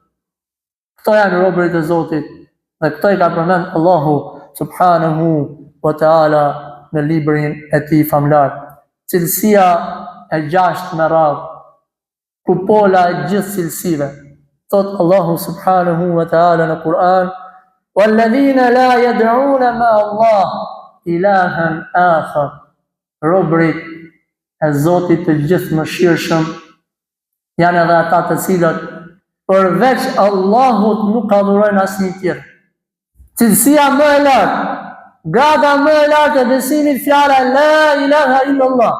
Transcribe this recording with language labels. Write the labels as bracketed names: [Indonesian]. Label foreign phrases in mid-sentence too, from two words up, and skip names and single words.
[Albanian] Këto janë robërit e Zotit, dhe këto i ka përmend Allahu [Arabic] سبحانه وتعالى [Albanian] në librin e tij famlar. Cilësia e 6 me radhë, kupola e gjithë cilësive. Thot Allahu [Arabic] سبحانه وتعالى [Albanian] në Kur'an, [Arabic] "والذين لا يدعون مع الله إلها آخر." [Albanian] Robërit e Zotit të gjithë mëshirshëm janë edhe ata të cilët përveç Allahut nuk adhurojnë asnjë tjetër. Cilësia më e lartë, grada më e lartë e besimit fjala [Arabic] لا إله إلا الله.